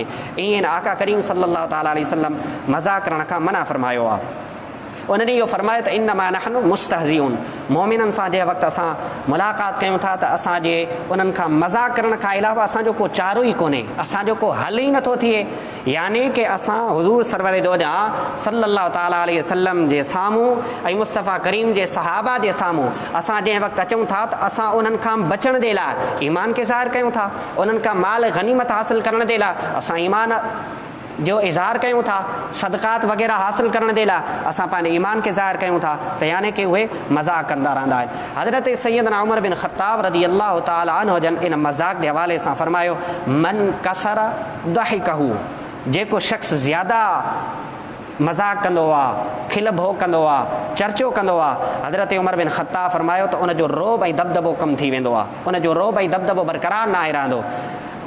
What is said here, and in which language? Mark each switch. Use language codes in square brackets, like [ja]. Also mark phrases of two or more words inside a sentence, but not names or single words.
[sd] ईअं आका करीम [ar] صلى الله تعالى عليه وسلم [sd] मज़ाक़ करण खां मना फरमायो आहे। उन्हनि इहो फरमायो त [ar] إنما نحن مستهزئون, [sd] मोमिननि सां जंहिं वक़्तु असां मुलाक़ात कयूं था त असांजे उन्हनि खां मज़ाक़ करण खां अलावा असांजो को चारो ई कोन्हे, असांजो को हल ई नथो थिए। यानी कि असां हुज़ूर सरवर दो जहां [ar] صلى الله تعالى عليه وسلم [sd] जे साम्हूं ऐं मुस्तफ़ा करीम जे सहाबा जे साम्हूं असां जंहिं वक़्तु अचूं था त असां उन्हनि खां बचण जे लाइ ईमान खे ज़ाहिर कयूं था, उन्हनि खां माल गनीमत हासिल करण जे लाइ असां ईमान जो इज़हार कयूं था, सदक़ात वग़ैरह हासिल करण जे लाइ असां पंहिंजे ईमान खे ज़ाहिर कयूं था, त यानी कि उहे मज़ाक़ कंदा रहंदा आहिनि। हज़रत सैयदना उमर बिन ख़त्ताब [ar] رضي الله تعالى عنه [sd] जन इन मज़ाक़ जे हवाले सां फरमायो [ar] من كثر ضحكه, [sd] जेको शख़्स ज़्यादा मज़ाक़ कंदो आहे, खिल भो कंदो आहे, चर्चो कंदो आहे, हज़रत उमर बिन ख़त्ताब फरमायो त उनजो रोब ऐं दबदबो कमु थी वेंदो आहे, उनजो रोब ऐं दबदबो बरक़रार न आहे रहंदो।